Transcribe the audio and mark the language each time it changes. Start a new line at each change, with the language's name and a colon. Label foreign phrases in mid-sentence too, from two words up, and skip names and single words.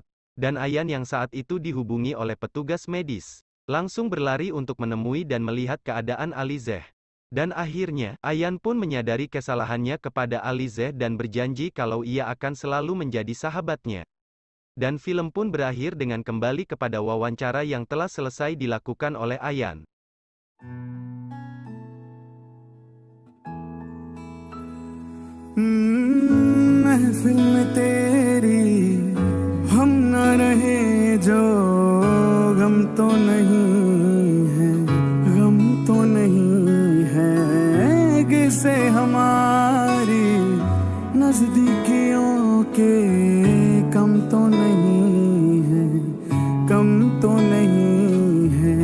Indonesian: Dan Ayan yang saat itu dihubungi oleh petugas medis, langsung berlari untuk menemui dan melihat keadaan Alize. Dan akhirnya, Ayan pun menyadari kesalahannya kepada Alize dan berjanji kalau ia akan selalu menjadi sahabatnya. Dan film pun berakhir dengan kembali kepada wawancara yang telah selesai dilakukan oleh Ayan.
Hindi: महफिल में तेरी हम न रहे जो गम तो नहीं है, गम तो नहीं है किसे हमारी नजदीकियों के कम तो नहीं है, कम तो नहीं है।